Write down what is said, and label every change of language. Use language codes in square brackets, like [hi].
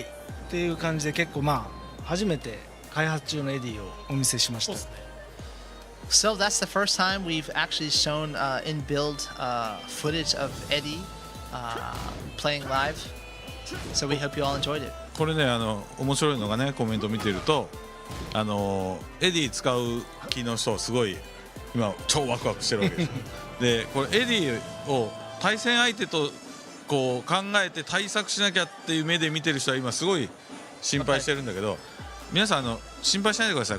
[ja] っていう感じで結構まあ初めて開発中のエディをお見せしました。 [en] So that's the first time we've actually shown in build footage of Eddie playing live. So we hope you all enjoyed it. [ja] これね面白いのがねコメント見てるとエディ使う気の人すごい今超ワクワクしてるわけですよ。でこれエディを対戦相手とこう考えて対策しなきゃっていう目で見てる人は今すごい心配してるんだけど、皆さん心配しないでください。